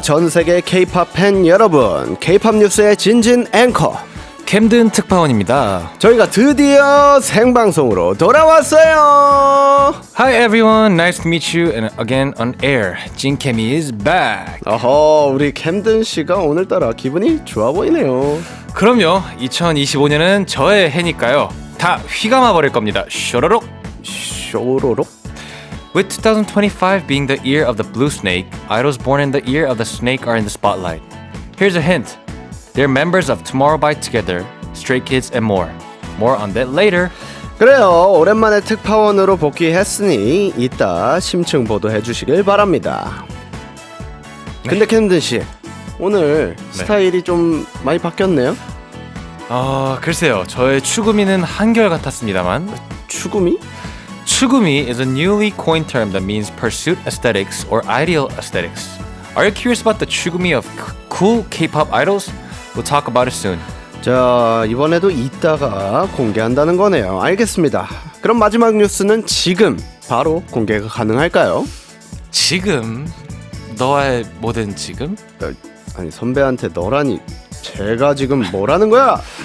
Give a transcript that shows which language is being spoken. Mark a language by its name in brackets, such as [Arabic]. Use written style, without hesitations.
[Korean] 전세계 K-POP 팬 여러분, K-POP 뉴스의 진진 앵커 캠든 특파원입니다. 저희가 드디어 생방송으로 돌아왔어요. [English] Hi everyone, nice to meet you and again on air. 진캠이 is back. [Korean] 어허, 우리 캠든 씨가 오늘따라 기분이 좋아 보이네요. 그럼요, 2025년은 저의 해니까요. 다 휘감아 버릴 겁니다. 쇼로록. 쇼로록? [English] With 2025 being the year of the blue snake, idols born in the year of the snake are in the spotlight. Here's a hint. They're members of Tomorrow by Together, Stray Kids and more. More on that later. [Korean] 그래요. 오랜만에 특파원으로 복귀했으니 이따 심층 보도해 주시길 바랍니다. 근데 캠든 씨, 오늘 스타일이 좀 많이 바뀌었네요. 글쎄요. 저의 추구미는 한결같았습니다만. 추구미? [English] 추구미 is a newly coined term that means pursuit aesthetics or ideal aesthetics. Are you curious about the 추구미 of cool K-pop idols? We'll talk about it soon. [Korean] 자, 이번에도 이따가 공개한다는 거네요. 알겠습니다. 그럼 마지막 뉴스는 지금 바로 공개가 가능할까요? 지금? 너와의 모든 지금? 아니, 선배한테 너라니. 제가 지금 뭐라는 거야?